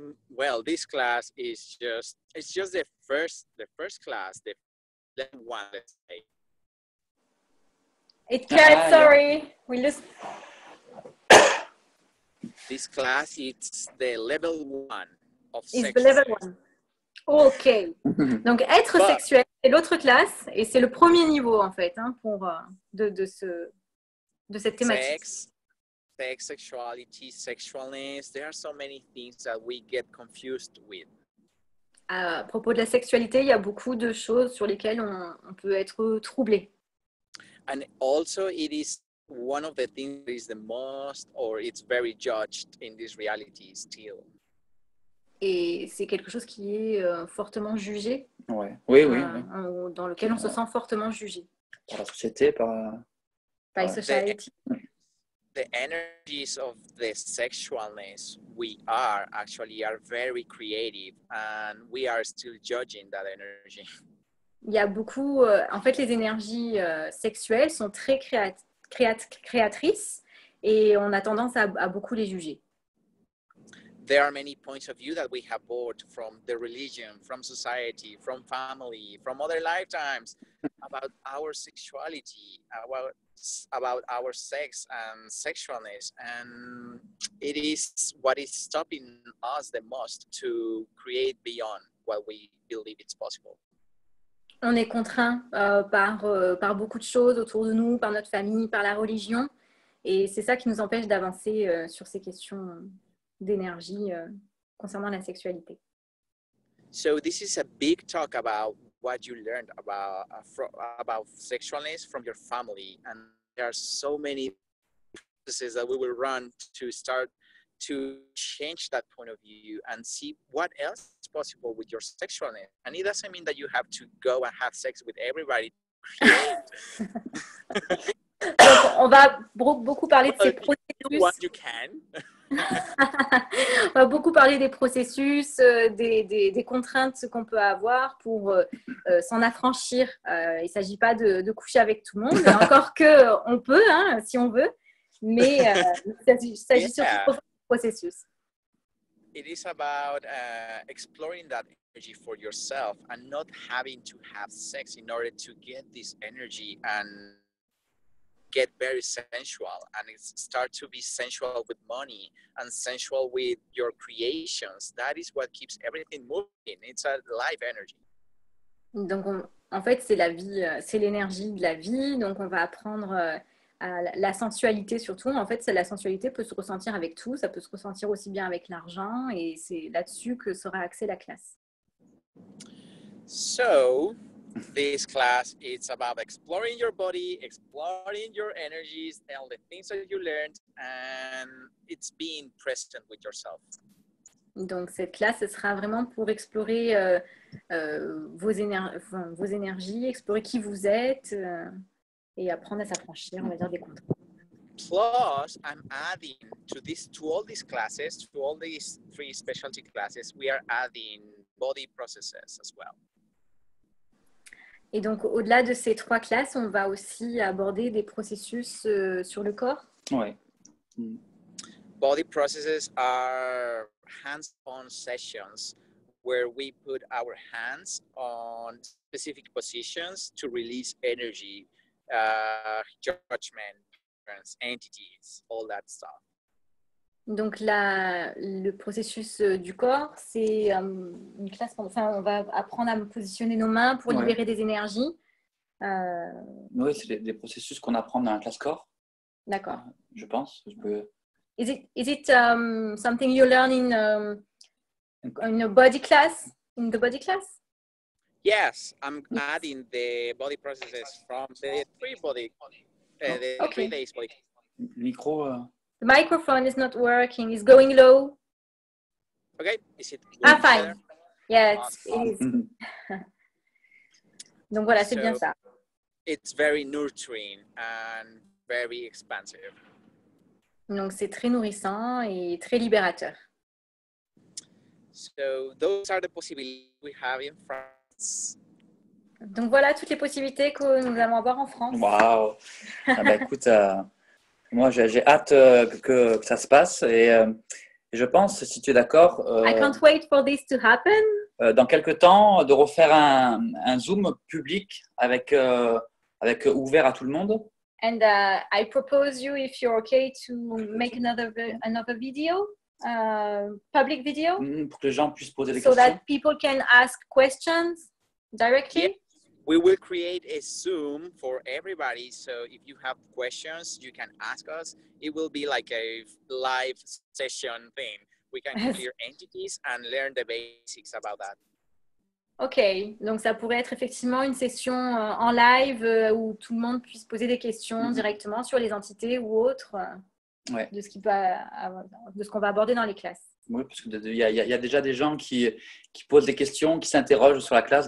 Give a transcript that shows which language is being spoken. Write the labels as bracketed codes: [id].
[en] Well, this class is just the first class, the level one, let's say. It cut, sorry. We lose. This class is the level one of It's the level one. Ok. [fr] Donc, être sexuel, c'est l'autre classe et c'est le premier niveau, en fait, hein, de cette thématique. [en] Sex, sexuality, sexualness. There are so many things that we get confused with. [fr] À propos de la sexualité, il y a beaucoup de choses sur lesquelles on peut être troublé. [en] And also, it is one of the things that is the most, or it's very judged in this reality still. [fr] Et c'est quelque chose qui est fortement jugé. Ouais. Oui. Dans lequel on se sent fortement jugé. Par la société, [en] By society. The energies of the sexualness we are very creative, and we are still judging that energy. [fr] Il y a beaucoup, en fait, les énergies sexuelles sont très créatrices et on a tendance à beaucoup les juger. [en] There are many points of view that we have bought from the religion, from society, from family, from other lifetimes about our sexuality, about our sex and sexualness. And it is what is stopping us the most to create beyond what we believe it's possible. [fr] On est contraint par beaucoup de choses autour de nous, par notre famille, par la religion. Et c'est ça qui nous empêche d'avancer sur ces questions d'énergie concernant la sexualité. [en] So this is a big talk about what you learned about sexualness from your family, and there are so many processes that we will run to start to change that point of view and see what else is possible with your sexualness. And it doesn't mean that you have to go and have sex with everybody. [fr] Donc, on va beaucoup parler de ces processus. [en] What you can. [fr] On va beaucoup parler des processus, des contraintes qu'on peut avoir pour s'en affranchir. Il ne s'agit pas de coucher avec tout le monde, encore qu'on peut, hein, si on veut, mais il s'agit surtout du processus. [en] It is about exploring that energy for yourself and not having to have sex in order to get this energy and get very sensual and start to be sensual with money and sensual with your creations. That is what keeps everything moving. It's a life energy. [fr] Donc, en fait, c'est la vie, c'est l'énergie de la vie. Donc, on va apprendre à la sensualité surtout. En fait, la sensualité peut se ressentir avec tout. Ça peut se ressentir aussi bien avec l'argent. Et c'est là-dessus que sera axée la classe. [en] So, this class is about exploring your body, exploring your energies, all the things that you learned, and it's being present with yourself. [fr] Donc, cette classe, ce sera vraiment pour explorer vos énergies, explorer qui vous êtes et apprendre à s'affranchir, on va dire, des contraintes. [en] Plus, I'm adding to all these classes, to all these 3 specialty classes, we are adding body processes as well. [fr] Et donc, au-delà de ces 3 classes, on va aussi aborder des processus sur le corps. Oui. [en] Body processes are hands-on sessions where we put our hands on specific positions to release energy, judgment, entities, all that stuff. [fr] Donc, le processus du corps, c'est une classe, enfin, on va apprendre à positionner nos mains pour libérer des énergies. Oui, c'est des processus qu'on apprend dans la classe corps. D'accord. Je pense. [en] Is it something you learn in a body class? In the body class? Yes, I'm adding the body processes from the 3 body, the 3 days body. Micro. The microphone is not working. It's going low. Okay, is it? Fine. Better? Yes, it is. [fr] Donc voilà, c'est bien ça. [en] It's very nurturing and very expansive. [fr] Donc c'est très nourrissant et très libérateur. [en] So those are the possibilities we have in France. [fr] Donc voilà toutes les possibilités que nous allons avoir en France. Waouh. Ah bah, écoute, moi j'ai hâte que ça se passe et je pense, si tu es d'accord, [en] I can't wait for this to happen. [fr] Dans quelques temps, de refaire un Zoom public avec ouvert à tout le monde. [en] And I propose you, if you're okay, to make another video, public video, [fr] Pour que les gens puissent poser des [en] so [fr] questions. [en] that people can ask questions directly. Yeah. We will create a Zoom for everybody. So if you have questions, you can ask us. It will be like a live session thing. We can clear entities and learn the basics about that. [fr] Ok, donc ça pourrait être effectivement une session en live où tout le monde puisse poser des questions directement sur les entités ou autres de ce qu'on va aborder dans les classes. Oui, parce qu'il y a déjà des gens qui posent des questions, qui s'interrogent sur la classe.